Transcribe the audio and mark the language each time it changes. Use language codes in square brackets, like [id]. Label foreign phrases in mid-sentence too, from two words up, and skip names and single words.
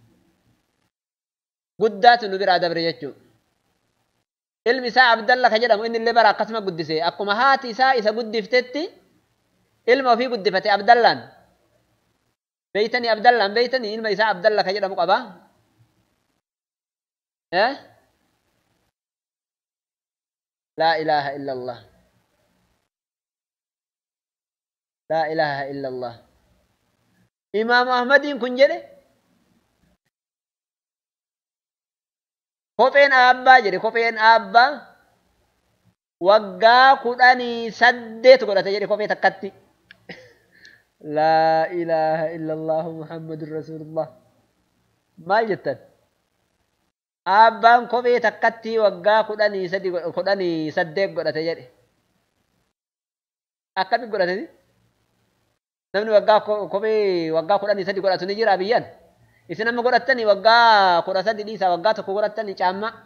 [om] guddaatu nu biraa dabre jechuu ilmi isaa abdalla ka jedhamu inni illee bara akkasuma guddise akkuma haati isaa isa guddiftetti ilma ofii guddifate abdallaan beeytanii abdallaan beeytanii ilma isaa abdalla ka jedhamu qaba [ar] لا إله إلا الله لا إله إلا الله [om] laa ilaaha illa allah imaamu ahmadiin kun jedhe kopheen aabbaa jedhe kopheen aabbaa waggaa 18 godhate jedhe kophee takkatti [ar] لا إله إلا الله محمد رسول الله [om] maal jettan aabbaan kophee takkatti waggaa 18 godhate jedhe akkami godhate namni waggaa kophee waggaa 13 godhatu ni jira biyyan isin amma godhattanii waggaa 13 dhiisa waggaa tokko godhattanii caamma